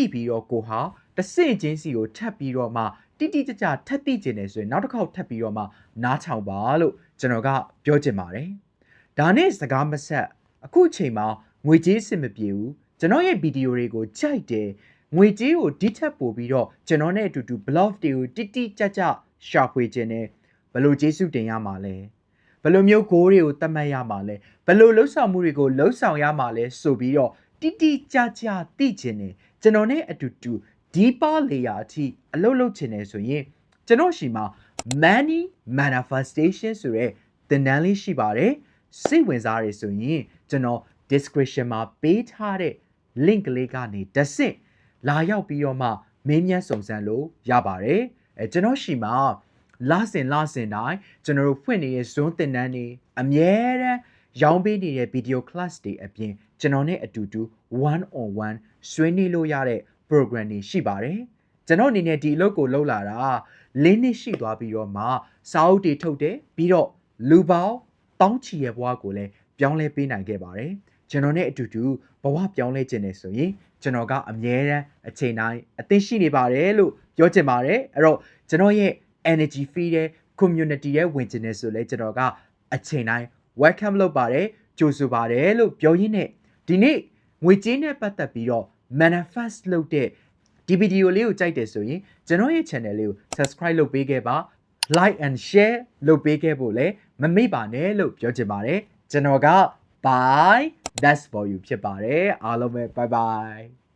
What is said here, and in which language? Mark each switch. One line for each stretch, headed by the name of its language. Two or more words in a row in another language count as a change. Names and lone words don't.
Burmese: ည့်ပြီးတော့ကိုဟာတစ်ဆင့်ချင်းစီကိုထပ်ပြီးတော့မှတိတိကျကျထပ်သိကျင်နေဆိုရင်နောက်တစ်ခေါက်ထပ်ပြီးတော့မှနားထောင်ပါလို့ကျွန်တော်ကပြောချင်ပါတယ်ဒါနဲ့စကားမဆက်အခုအချိန်မှာငွေကြေးအဆင်မပြေဘူးကျွန်တော်ရဲ့ဗီဒီယိုတွေကိုကြိုက်တယ်ငွေကြေးကိုဒီထက်ပိုပြီးတော့ကျွန်တော်နဲ့အတူတူ blog တွေကိုတိတိကျကျရှာဖွေခြင်းနဲ့ဘယ်လိုကျေးဇူးတင်ရမှာလဲဘယ်လိုမျိုး goal တွေကိုသတ် မှတ်ရမှာလဲဘယ်လိုလှုပ်ဆောင်မှုတွေကိုလှုပ်ဆောင်ရမှာလဲဆိုပြီးတော့တိတိကျကျသိခြင်းနဲ့ကျွန်တော်နဲ့အတူတူ
English: deeper layer
Burmese: အထိအလုပ်လုပ်ခြင်းနဲ့ဆိုရင်ကျွန်တော်ရှိမှာ
English: money manifestation
Burmese: ဆိုတဲ့သင်တန်းလေးရှိပါတယ်စိတ်ဝင်စားရဆိုရင်ကျွန်တော် description မှာပေးထားတဲ့ link လေးကနေတစ် ဆင့်လာရောက်ပြီးတော့မှမင်းမြတ်စုံစမ်းလို့ရပါတယ်ကျွန်တော်ရှိမှာလဆင်တိုင်းကျွန်တော်တို့ဖွင့်နေတဲ့ zone သင်တန်းတွေအမြဲတမ်းရောင်းပေးနေတဲ့
English: video class
Burmese: တွေအပြင်ကျွန်တော်နဲ့အတူတူ
English: one on one
Burmese: ဆွေးနွေးလို့ရတဲ့ program တွေရှိပါတယ်ကျွန်တော်အနေနဲ့ဒီအလုပ်ကိုလုပ်လာတာ၄နှစ်ရှိသွားပြီးတော့မှစာအုပ်တွေထုတ်တယ်ပြီးတော့လူပေါင်းတောင်းချီရဲ့ဘဝကို လည်းပြောင်းလဲပေးနိုင်ခဲ့ပါတယ်ကျွန်တော်နဲ့အတူတူဘဝပြောင်းလဲခြင်းနဲ့ဆိုရင်ကျွန်တော်ကအမြဲတမ်းအချိန်တိုင်း အသင့်ရှိနေပါတယ်လို့ပြောချင်ပါတယ်အဲ့တော့ကျွန်တော်ရဲ့
English: energy fee
Burmese: တဲ့ community ရဲ့ဝင်ခြင်းနဲ့ဆိုလဲကျွန်တော်ကအချိန်တိုင်း welcome လုပ်ပါတယ်ကြိုဆိုပါတယ်လို့ပြောရင်းနဲ့ဒီနေ့ငွေကြေးနဲ့ပတ်သက်ပြီးတော့ manifest လုပ်တဲ့ဒီဗီဒီယိုလေးကိုကြိုက်တယ်ဆိုရင်ကျွန်တော်ရဲ့ channel လေးကို subscribe လုပ်ပေးခဲ့ပါ
English: like and share
Burmese: လုပ်ပေးခဲ့ဖို့လည်းမမေ့ပါနဲ့လို့ပြောချင်ပါတယ်ကျွန်တော်က
English: bye that's for you
Burmese: ဖြစ်ပါတယ်အားလုံးပဲ
English: bye bye